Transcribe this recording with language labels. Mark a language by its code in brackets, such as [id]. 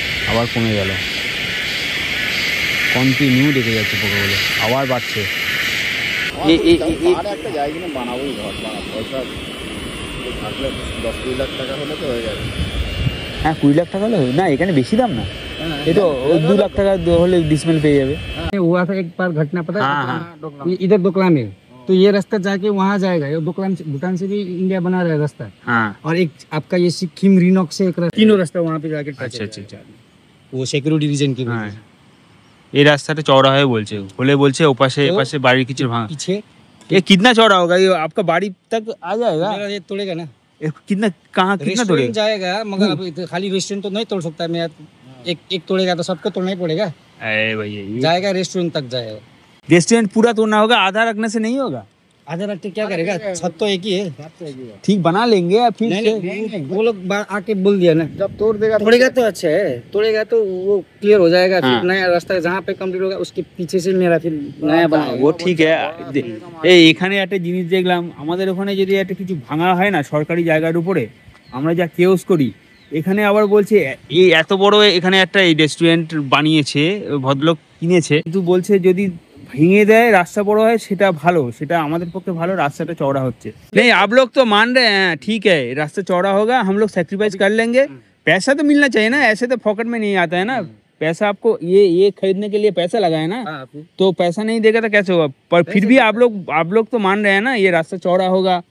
[bn] আবার কমে গেল, কন্টিনিউ ডেকে যাচ্ছে পোকাগুলো, আবার বাড়ছে। একটা জায়গা বানাবোই, ঘর বানাবো, পয়সা থাকলে 10-20 লাখ টাকা হলে তো হয়ে যাবে। হ্যাঁ, 20 লাখ টাকা হলে না, এখানে বেশি দাম না। [hi] ये तो 2 लाख [bn] টাকা হলে ডিসমেল পেয়ে যাবে। [hi] हुआ था एक बार घटना, पता है? इधर दोकला में, तो ये रास्ता जाके वहाँ जाएगा। ये दोकला भूटान से भी इंडिया बना रहा है रास्ता। हाँ, और एक आपका ये सिक्किम रिनॉक से एक तीनों रास्ता वहाँ पे जाके अच्छा अच्छा अच्छा। वो सिक्योरिटी रीजन की [bn] হ্যাঁ, এই রাস্তাটা চওড়া হয়ে বলছে, বলে বলছে ওপাশে এপাশে বাড়ির কিছু ভাঙা। [hi] पीछे ये कितना चौड़ा होगा? ये आपका बाड़ी तक आ जाएगा? ये तोड़ेगा ना, कितना, कहाँ कितना रेस्टोरेंट तोड़ेगा? जाएगा, मगर अब खाली रेस्टोरेंट तो नहीं तोड़ सकता मैं। एक तोड़ेगा तो सबको तोड़ना ही पड़ेगा। अरे भैया, जाएगा रेस्टोरेंट तक जाएगा। रेस्टोरेंट पूरा तोड़ना होगा, आधा रखने से नहीं होगा। आधा रख के क्या करेगा, छत तो एक ही है। ठीक बना लेंगे या फिर नहीं, वो लोग आके बोल दिया ना, जब तोड़ देगा तोड़ेगा तो अच्छा है, तोड़ेगा तो वो क्लियर हो जाएगा। फिर नया रास्ता जहाँ पे कंप्लीट होगा उसके पीछे से मेरा फिर नया बनाएगा। वो ठीक है। [bn] এই এখানে একটা জিনিস দেখলাম, আমাদের ওখানে যদি একটা কিছু ভাঙা হয় না সরকারি জায়গার উপরে, আমরা যা কেওস করি, এখানে আবার বলছে এই এত বড় এখানে একটা এই রেস্টুরেন্ট বানিয়েছে, ভদ্রলোক কিনেছে, কিন্তু বলছে যদি ভেঙে দেয় রাস্তা বড় হয় সেটা ভালো, সেটা আমাদের পক্ষে ভালো, রাস্তাটা চওড়া হচ্ছে। [hi] नहीं आप लोग तो मान रहे हैं, ठीक है रास्ता चौड़ा होगा, हम लोग सेक्रीफाइस कर लेंगे, पैसा तो मिलना चाहिए ना, ऐसे तो पॉकेट में नहीं आता है ना पैसा। आपको ये खरीदने के लिए पैसा लगा है ना, तो पैसा नहीं देगा तो कैसे होगा। पर फिर भी आप लोग तो मान रहे हैं ना ये रास्ता चौड़ा होगा।